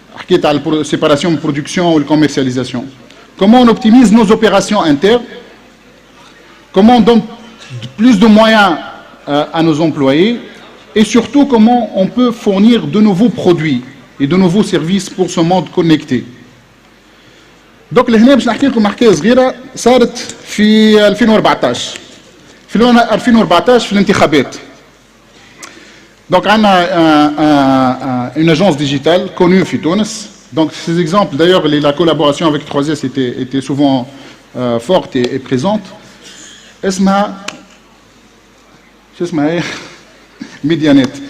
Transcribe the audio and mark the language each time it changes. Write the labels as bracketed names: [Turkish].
[French] La séparation de production ou de commercialisation. Comment on optimise nos opérations internes. Comment on donne plus de moyens à nos employés. Et surtout, comment on peut fournir de nouveaux produits et de nouveaux services pour ce monde connecté. [Arabic] Donc لهنا باش نحكي لكم حكايه صغيره صارت في 2014 في الانتخابات. [French] Donc on a une agence digitale connue [Arabic] في تونس. [French] Donc ces exemples d'ailleurs la collaboration avec 3S était souvent forte et présente. [Arabic] اسمها Medianet.